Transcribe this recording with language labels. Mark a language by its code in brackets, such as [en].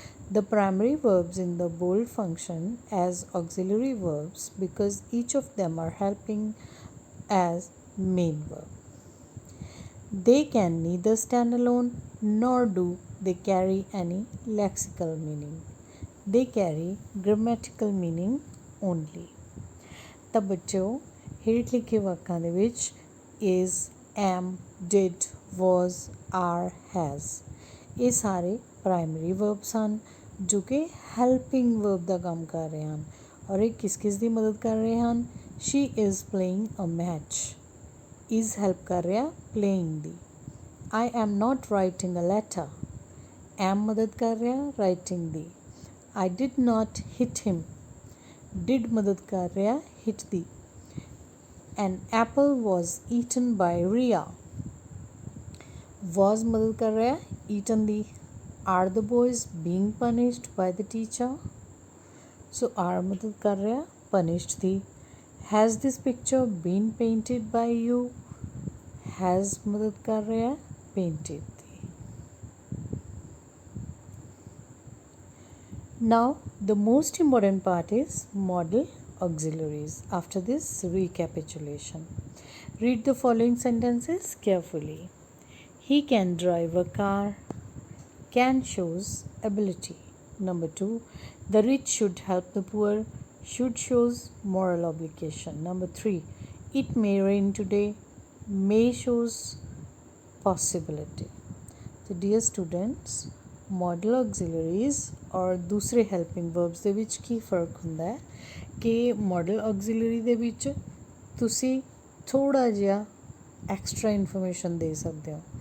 [en] The primary verbs in the bold function as auxiliary verbs because each of them are helping as main verb. They can neither stand alone nor do they carry any lexical meaning. They carry grammatical meaning only. [pa] ਤਾਂ ਬੱਚਿਓ ਹੇਠ ਲਿਖੇ ਵਾਕਾਂ ਦੇ ਵਿੱਚ [en] is, am, did, was, are, has [pa] ਇਹ ਸਾਰੇ primary verbs ਹਨ ਜੋ ਕਿ ਹੈਲਪਿੰਗ ਵਰਬ ਦਾ ਕੰਮ ਕਰ ਰਹੇ ਹਨ ਔਰ ਇਹ ਕਿਸ ਕਿਸ ਦੀ ਮਦਦ ਕਰ ਰਹੇ ਹਨ। [en] she is playing a match. is help [pa] ਕਰ ਰਿਹਾ [en] playing [pa] ਦੀ। [en] I am not writing a letter. am [pa] ਮਦਦ ਕਰ ਰਿਹਾ [en] writing [pa] ਦੀ। [en] I did not hit him. [pa] did ਮਦਦ ਕਰ ਰਿਹਾ hit ਦੀ। [en] an apple was eaten by Ria, was [pa] ਮਦਦ ਕਰ ਰਿਹਾ [en] eaten [pa] ਦੀ। [en] are the boys being punished by the teacher, so are [pa] ਮਦਦ ਕਰ ਰਿਹਾ [en] punished [pa] ਦੀ। [en] has this picture been painted by you, has [pa] ਮਦਦ ਕਰ ਰਿਹਾ [en] painted [pa] ਦੀ। [en] now the most important part is modal auxiliaries. After this recapitulation, read the following sentences carefully. He can drive a car. Can shows ability. Number 2, the rich should help the poor. Should shows moral obligation. Number 3, it may rain today. May shows possibility. So dear students, modal auxiliaries [hi] और [pa] दूसरे [en] helping verbs [pa] ਦੇ ਵਿੱਚ ਕੀ ਫ਼ਰਕ ਹੁੰਦਾ ਹੈ ਕਿ modal auxiliary ਦੇ ਵਿੱਚ ਤੁਸੀਂ ਥੋੜ੍ਹਾ ਜਿਹਾ ਐਕਸਟਰਾ ਇਨਫੋਰਮੇਸ਼ਨ ਦੇ ਸਕਦੇ ਹੋ।